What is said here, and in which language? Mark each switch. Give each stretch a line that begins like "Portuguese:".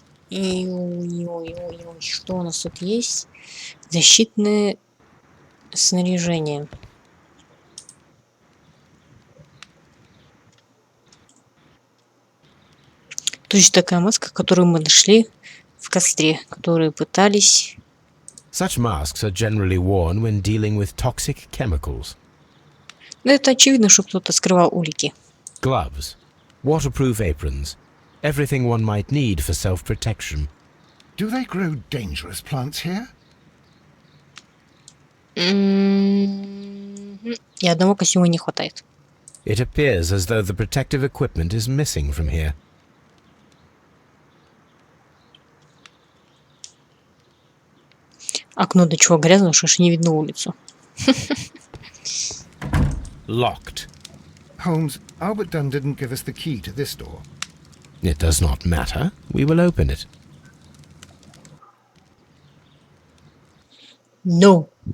Russian: И что у нас тут есть? Защитное снаряжение. Точно такая маска, которую мы нашли в костре, которые пытались...
English: Such masks are generally worn when dealing with toxic chemicals.
Russian: Но это очевидно, что кто-то скрывал улики.
English: Gloves, waterproof aprons, everything one might need for self-protection. Do they grow dangerous plants here?
Russian: И одного костюма не хватает.
English: It appears as though the protective equipment is missing from here.
Russian: Окно до чего грязно, что ж не видно улицу.
English: Locked. Holmes, Albert Dunn didn't give us the key to this door. It does not matter. We will open it. No.